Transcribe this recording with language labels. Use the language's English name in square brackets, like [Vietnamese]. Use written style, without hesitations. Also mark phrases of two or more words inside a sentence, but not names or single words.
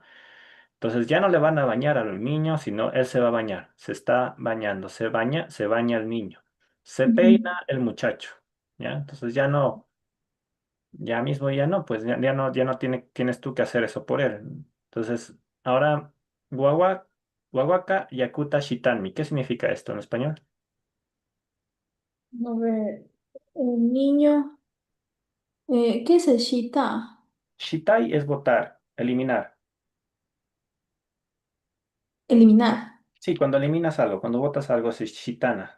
[Spanish] Entonces ya no le van a bañar al niño, sino él se va a bañar. Se está bañando, se baña el niño. Se Ujú. peina el muchacho, ¿ya? Entonces ya no, ya mismo ya no, pues ya no tienes tú que hacer eso por él. Entonces, ahora, guagua, [Quechua] guaguaca yakuta shitanmi. [Spanish] ¿Qué significa esto en español? A ver, el niño, ¿qué es el shita? Shitai es botar, eliminar. Eliminar. Sí, cuando eliminas algo, cuando botas algo, es shitana.